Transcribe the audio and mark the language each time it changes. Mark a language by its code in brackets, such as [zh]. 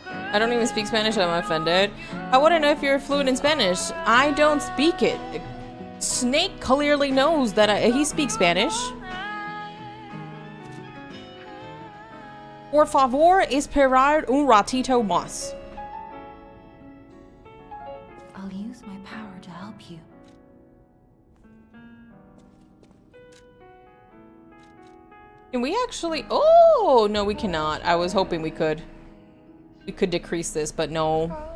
[en] I don't even speak Spanish, I'm offended. I want to know if you're fluent in Spanish. I don't speak it. Snake clearly knows that he speaks Spanish. [es] Por favor, esperar un ratito más. [en] I'll use my power to help you. Can we actually... Oh, no, we cannot. I was hoping we could. We could decrease this, but no.